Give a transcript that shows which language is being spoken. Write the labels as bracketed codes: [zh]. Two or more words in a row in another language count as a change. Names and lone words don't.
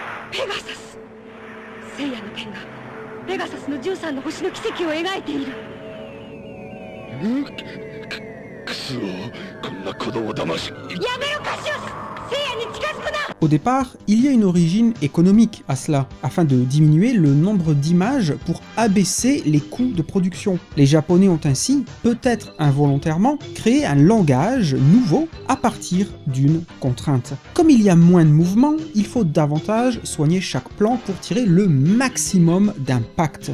[ja] ペガサス聖夜の剣がペガサスの13の星の奇跡を描いている。くそ、こんな子供騙し。やめろカシオス、聖夜に近づくな。 [fr] Au départ, il y a une origine économique à cela, afin de diminuer le nombre d'images pour abaisser les coûts de production. Les Japonais ont ainsi, peut-être involontairement, créé un langage nouveau à partir d'une contrainte. Comme il y a moins de mouvements, il faut davantage soigner chaque plan pour tirer le maximum d'impact.